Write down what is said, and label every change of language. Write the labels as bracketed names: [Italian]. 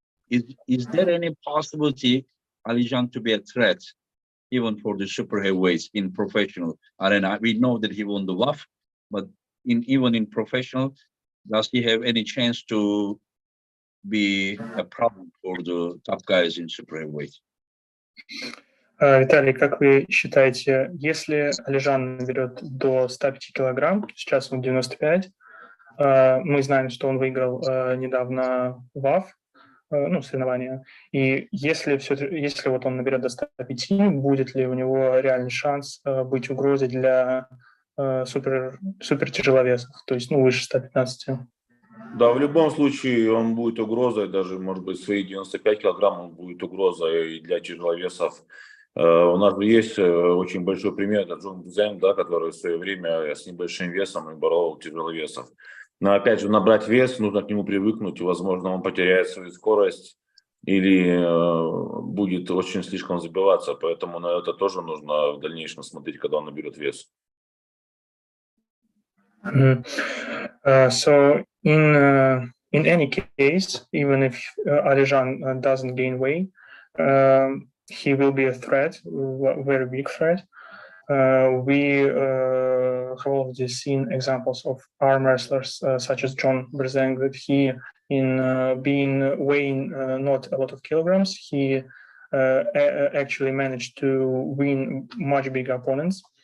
[English] is there any possibility Alijan to be a threat even for the super heavyweights in professional arena? We know that he won the WAF, but even in professional, does he have any chance to be a problem for the top guys in super heavyweight? [Russian] Виталий, как вы считаете, если Алижан наберет до 105 килограмм, сейчас он 95, мы знаем, что он выиграл недавно ВАФ, ну, соревнования, и если вот он наберет до 105, будет ли у него реальный шанс быть угрозой для супер тяжеловесов, то есть, ну, выше 115? Да, в любом случае он будет угрозой, даже, может быть, свои 95 килограмм он будет угрозой и для тяжеловесов. У нас есть очень большой пример, это Джон Бузен, да, который в свое время с небольшим весом и борол тяжеловесов. Но опять же, набрать вес, нужно к нему привыкнуть, и, возможно, он потеряет свою скорость или будет очень слишком забиваться, поэтому на это тоже нужно в дальнейшем смотреть, когда он наберет вес. [English] So in any case, even if Alijan doesn't gain weight, he will be a threat, a very big threat. We have already seen examples of arm wrestlers such as John Brzenk, that he, in being weighing not a lot of kilograms, he actually managed to win much bigger opponents.